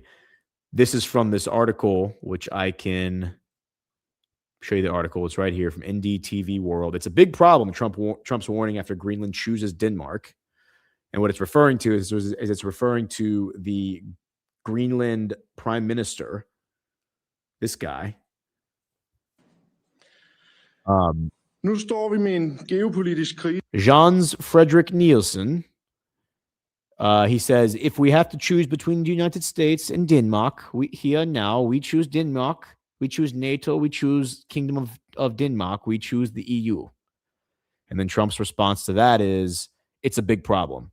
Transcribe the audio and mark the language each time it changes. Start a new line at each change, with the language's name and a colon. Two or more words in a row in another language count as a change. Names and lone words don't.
English: This is from this article, which I can show you the article. It's right here from NDTV World. It's a big problem, Trump's warning after Greenland chooses Denmark. And what it's referring to is it's referring to the Greenland Prime Minister, this guy.
Danish: Nu står vi med en geopolitisk krise.
English: Jens Frederick Nielsen. He says, if we have to choose between the United States and Denmark, we choose Denmark. We choose NATO. We choose Kingdom of Denmark. We choose the EU. And then Trump's response to that is, it's a big problem.